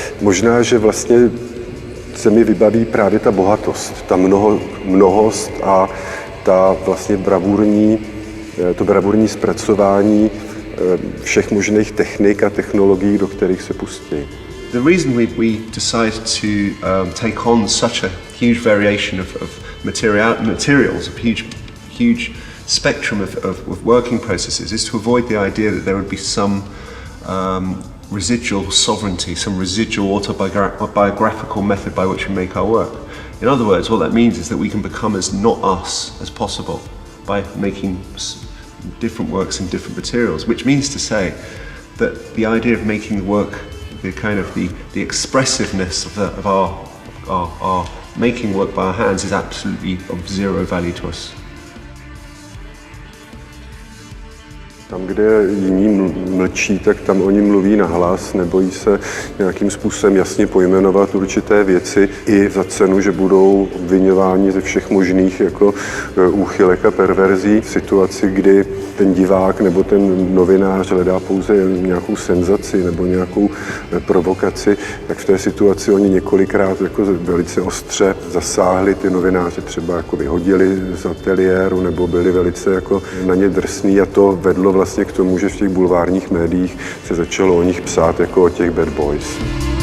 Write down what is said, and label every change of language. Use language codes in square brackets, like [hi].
[cs] Možná, že vlastně se mi vybaví právě ta bohatost, ta mnohost a ta vlastně bravurní zpracování všech možných technik a technologií, do kterých se pustí. [en] The reason we decided to take on such a huge variation of materials, a huge spectrum of working processes, is to avoid the idea that there would be some residual sovereignty, some residual autobiographical method by which we make our work. In other words, what that means is that we can become as not us as possible by making different works in different materials, which means to say that the idea of making the work, the expressiveness of our making work by our hands is absolutely of zero value to us. [cs] Tam, kde jiní mlčí, tak tam oni mluví nahlas, nebojí se nějakým způsobem jasně pojmenovat určité věci i za cenu, že budou obviňováni ze všech možných jako úchylek a perverzí. V situaci, kdy ten divák nebo ten novinář hledá pouze nějakou senzaci nebo nějakou provokaci, tak v té situaci oni několikrát jako velice ostře zasáhli ty novináře, třeba jako vyhodili z ateliéru nebo byli velice jako na ně drsní, a to vedlo vlastně k tomu, že v těch bulvárních médiích se začalo o nich psát jako o těch [en] bad boys.